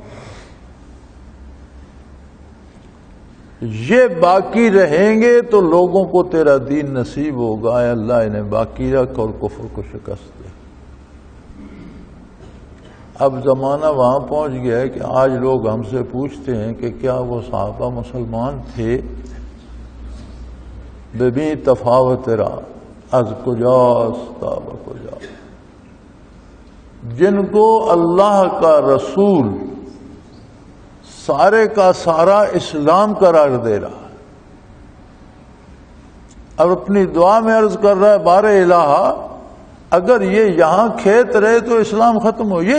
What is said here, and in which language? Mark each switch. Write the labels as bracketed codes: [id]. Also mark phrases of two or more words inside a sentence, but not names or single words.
[ur] یہ باقی رہیں گے تو لوگوں کو تیرا دین نصیب ہوگا. اے اللہ انہیں باقی رکھ اور کفر کو شکست دے. اب زمانہ وہاں پہنچ گیا ہے کہ آج لوگ ہم سے پوچھتے ہیں کہ کیا وہ صحابہ مسلمان تھے؟ [fa] ببی تفاوت را از کجاست تا بکجا، [ur] جن کو اللہ کا رسول سارے کا سارا اسلام قرار دے رہا ہے اور اپنی دعا میں عرض کر رہا ہے بار الہ اگر یہ یہاں کھیت رہے تو اسلام ختم ہو.